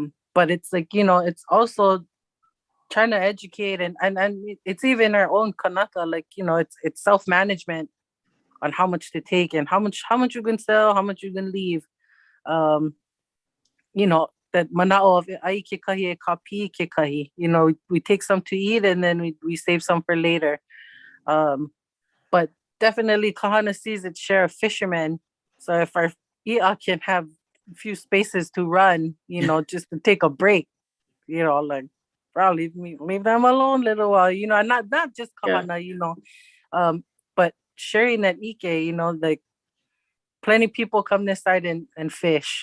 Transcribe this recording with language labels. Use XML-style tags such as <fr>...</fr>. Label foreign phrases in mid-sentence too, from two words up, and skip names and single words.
<en>But it's like, you know, it's also trying to educate and it's even our own kanaka, like, you know, it's self-management on how much to take and how much you can sell, how much you can leave. You know, that manao of</en> <haw>ai kekahi e kapi kekahi,</haw> <en>you know, we take some to eat and then we save some for later. But definitely Kahana sees its share of fishermen. So if our i'a can have a few spaces to run, you know, just to take a break, you know, like, bro, leave them alone a little while, you know, and not just Kahana, you know, but sharing that ike, you know, like plenty people come this side and fish.</en>